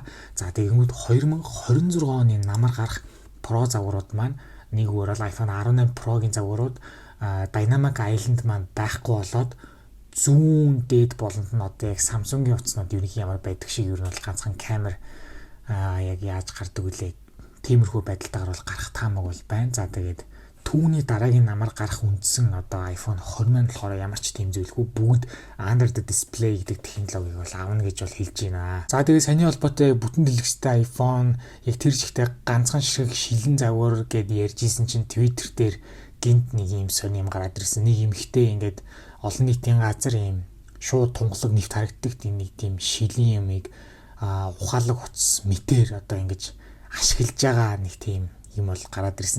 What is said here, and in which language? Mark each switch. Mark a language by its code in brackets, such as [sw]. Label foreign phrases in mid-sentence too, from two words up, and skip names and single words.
[mn] За тэгэнгүүт 2026 оны намар гарах Pro загварууд маань нэг өөр бол iPhone 18 Pro-гийн загварууд Dynamic Island маань байхгүй болоод зүүн дээд болонд нь одоо яг Samsung-ийн утаснууд ерөнхий ямар байдаг шиг ер нь бол ганцхан камер яг яаж гардаг үлээ тиймэрхүү байдалтайгаар бол гарах таамаг бол байна. За тэгээд түүний дараагийн намар гарах үндсэн одоо iPhone 20 маань болохоор ямар ч тийм зүйлгүй бүгд [en] under the display [mn] гэдэг технологиг бол авна гэж бол хэлж байна. За тэгээд саяны холбоотой бүтэн дэлгэцтэй iPhone яг тэр жигтэй ганцхан шиг шилэн загвар гэд ярьжсэн чинь Twitter дээр гинт нэг юм сони юм гараад ирсэн. Нэг юм хтэй ингээд олон нийтийн газар юм шууд тунгалаг нэвт харагддаг тийм нэг тийм шилийн юмыг ухаалаг утас мэтэр одоо ингэж ашиглаж байгаа нэг тийм юм бол гараад ирсэн.